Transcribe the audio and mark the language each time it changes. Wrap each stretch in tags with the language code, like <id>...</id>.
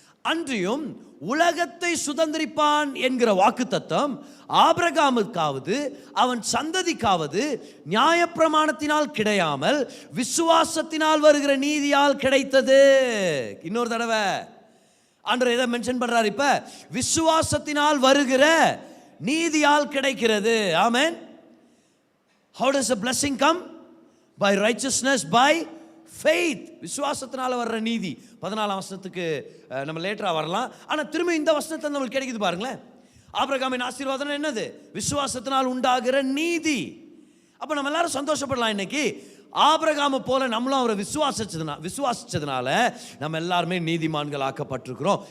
<ta>அன்றியும் உலகத்தை சுதந்திரிப்பான் என்கிற வாக்குத்தத்தம் ஆபிரகாமுக்காவது அவன் சந்ததிக்காவது நியாயப்பிரமாணத்தினால் கிடையாமல் விசுவாசத்தினால் வருகிற நீதியால் கிடைத்தது. இன்னொரு தடவை ஆண்டவர் எதை மென்ஷன் பண்றாரு? இப்ப விசுவாசத்தினால் வருகிற நீதியால் கிடைக்கிறது. ஆமென்.</ta> <en>How does a blessing come? By righteousness, by faith.</en> <ta>விசுவாசத்தினால வர்ற நீதி. 14ஆம் வசனத்துக்கு நம்ம லேட்டரா வரலாம். ஆனா திரும்ப இந்த வசனத்தை நமக்கு கிடைக்குது பாருங்களேன். ஆபிரகாமின் ஆசீர்வாதம் என்னது? விசுவாசத்தினால் உண்டாகிற நீதி. அப்ப நம்ம எல்லாரும் சந்தோஷப்படலாம். இன்னைக்கு ஆபிரகாமை போல நம்மளும் அவரை விசுவாசிச்சதுனால நம்ம எல்லாருமே நீதிமான்கள் ஆக்கப்பட்டிருக்கிறோம்.</ta>